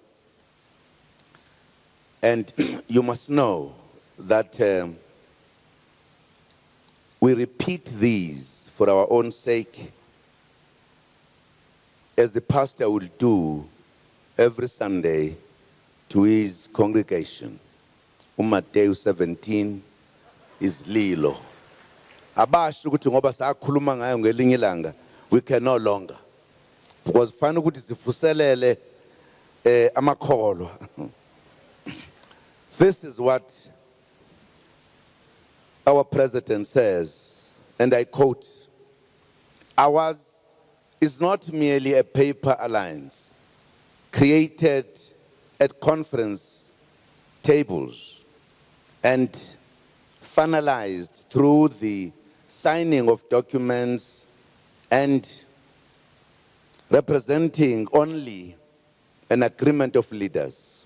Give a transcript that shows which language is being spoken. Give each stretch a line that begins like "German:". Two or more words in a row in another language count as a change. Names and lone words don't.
English: And you must know that we repeat these for our own sake, as the pastor will do every Sunday to his congregation. Matthew 17 is Lilo.
North Ndebele: Abasho ukuthi ngoba sakhuluma ngayo ngelinye ilanga,
English: we can no longer.
North Ndebele: Because fanele ukuthi sifuselele amakholwa.
English: This is what our president says, and I quote, "Ours is not merely a paper alliance created at conference tables and finalized through the signing of documents and representing only an agreement of leaders.